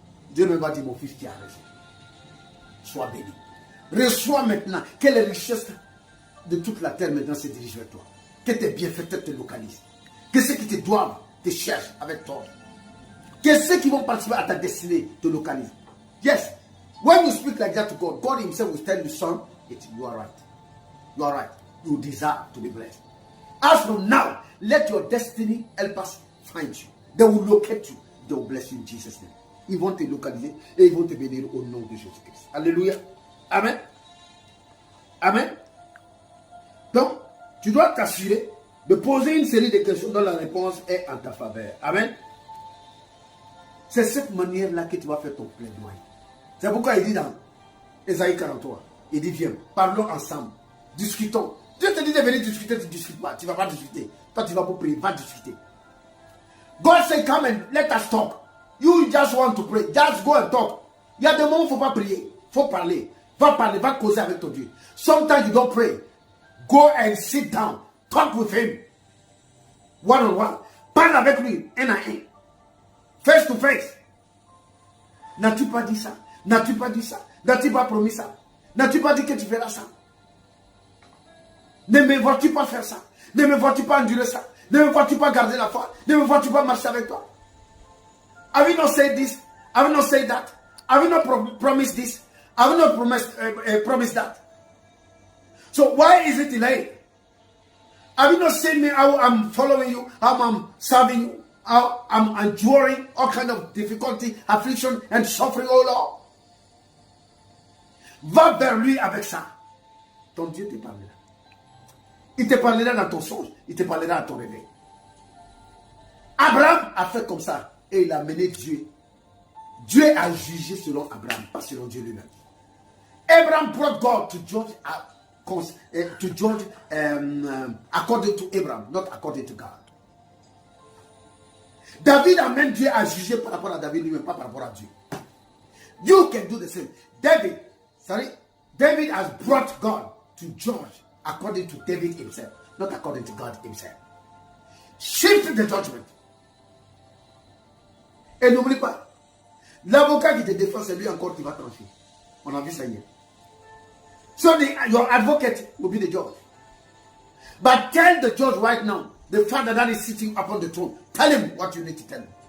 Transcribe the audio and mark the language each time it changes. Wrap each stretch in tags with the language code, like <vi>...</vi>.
<fr>Dieu me va dire, mon fils, tu as raison. Sois béni. Reçois maintenant que les richesses de toute la terre maintenant se dirigent vers toi. Que tes bienfaiteurs te localisent. Que ceux qui te doivent te cherchent avec toi. Que ceux qui vont participer à ta destinée te localisent.</fr> <en>Yes. When you speak like that to God, God himself will tell you, son, you are right. You are right. You deserve to be blessed. As from now, let your destiny help us find you. They will locate you. They will bless you in Jesus' name.</en> <fr>Ils vont te localiser et ils vont te bénir au nom de Jésus-Christ. Alléluia. Amen. Amen. Donc, tu dois t'assurer de poser une série de questions dont la réponse est en ta faveur. Amen. C'est cette manière-là que tu vas faire ton plaidoyer. C'est pourquoi il dit dans Ésaïe 43, il dit, viens, parlons ensemble, discutons. Dieu te dit de venir discuter, tu ne discutes pas, tu ne vas pas discuter. Toi, tu vas pour prier, va discuter.</fr> <en>God say, come and let us talk. You just want to pray, just go and talk.</en> <fr>Il y a des moments où il ne faut pas prier, il faut parler. Va parler, va causer avec ton Dieu.</fr> <en>Sometimes you don't pray. Go and sit down, talk with him. One on one.</en> <fr>Parle avec lui, un à un.</fr> <en>Face to face.</en> <fr>N'as-tu pas dit ça? N'as-tu pas dit ça? N'as-tu pas promis ça? N'as-tu pas dit que tu feras ça? Ne me vois-tu pas faire ça? Ne me vois-tu pas endurer ça? Ne me vois-tu pas garder la foi? Ne me vois-tu pas marcher avec toi?</fr> <en>Have you not said this? Have you not said that? Have you not promised this? Have you not promised that? So why is it delayed? Have you not seen me how I'm following you, how I'm serving you, how I'm enduring all kind of difficulty, affliction and suffering, oh Lord?</en> <fr>Va vers lui avec ça. Ton Dieu te parlera. Il te parlera dans ton songe, il te parlera à ton réveil. Abraham a fait comme ça et il a mené Dieu. Dieu a jugé selon Abraham, pas selon Dieu lui-même.</fr> <en>Abraham brought God to judge, according to Abraham, not according to God.</en> <fr>David amène Dieu à juger par rapport à David lui-même, pas par rapport à Dieu.</fr> <en>You can do the same. David has brought God to judge according to David himself, not according to God himself. Shift the judgment.</en> <fr>Et n'oublie pas, l'avocat qui te défend, c'est lui encore qui va trancher. On a vu ça hier.</fr> <en>So your advocate will be the judge. But tell the judge right now, the father that is sitting upon the throne, tell him what you need to tell him.</en>